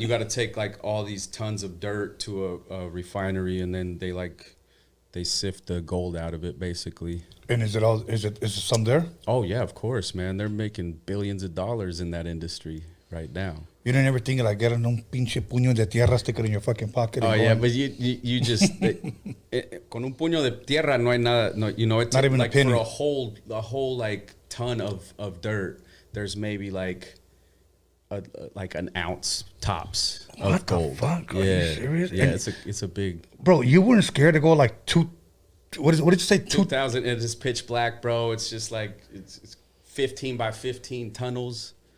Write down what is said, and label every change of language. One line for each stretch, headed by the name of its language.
English: You got to take like all these tons of dirt to a refinery, and then they sift the gold out of it, basically. And is it some there? Oh yeah, of course, man. They're making billions of dollars in that industry right now. You didn't ever think of like getting
Spanish: un pinche puño de tierra,
English: stick it in your fucking pocket? Oh yeah, but you just
Spanish: con un puño de tierra no hay nada.
English: No, you know, it's not even like a penny. For a whole like ton of dirt, there's maybe like an ounce tops of gold. Fuck? Yeah, are you serious? Yeah, and it's a big. Bro, you weren't scared to go like what did you say? 2,000. It's just pitch black, bro. It's just like it's 15 by 15 tunnels.